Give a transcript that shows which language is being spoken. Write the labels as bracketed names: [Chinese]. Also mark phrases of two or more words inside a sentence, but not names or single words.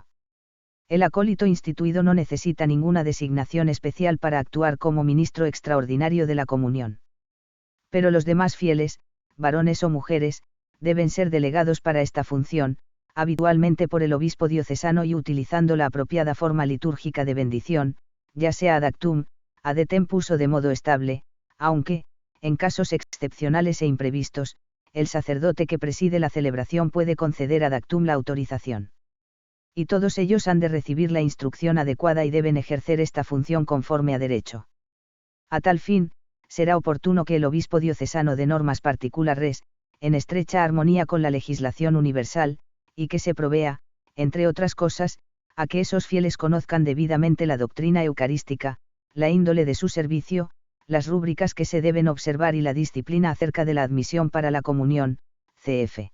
[Spanish] El acólito instituido no necesita ninguna designación especial para actuar como ministro extraordinario de la comunión. Pero los demás fieles, varones o mujeres, deben ser delegados para esta función, habitualmente por el obispo diocesano y utilizando la apropiada forma litúrgica de bendición, ya sea [Latin] ad actum, ad tempus [Spanish] o de modo estable, aunque, en casos excepcionales e imprevistos, el sacerdote que preside la celebración puede conceder [Latin] ad actum [Spanish] la autorización. Y todos ellos han de recibir la instrucción adecuada y deben ejercer esta función conforme a derecho. A tal fin, será oportuno que el obispo diocesano de normas particulares, en estrecha armonía con la legislación universal, y que se provea, entre otras cosas, a que esos fieles conozcan debidamente la doctrina eucarística, la índole de su servicio, las rúbricas que se deben observar y la disciplina acerca de la admisión para la comunión, cf.